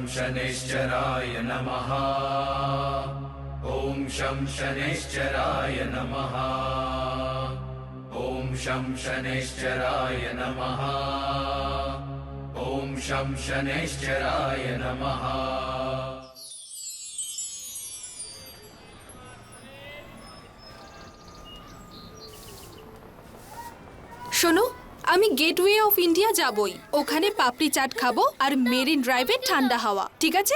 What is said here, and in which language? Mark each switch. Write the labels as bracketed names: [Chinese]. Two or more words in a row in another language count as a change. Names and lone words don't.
[Sanskrit] शनैश्चराय नमः। ॐ शं शनैश्चराय नमः। ॐ शं शनैश्चराय नमः। ॐ शं शनैश्चराय नमः। [Bangla] শোনো, আমি গেটওয়ে অফ ইন্ডিয়া যাবই। ওখানে পাপড়ি চাট খাবো আর মেরিন ড্রাইভে ঠান্ডা হাওয়া, ঠিক আছে?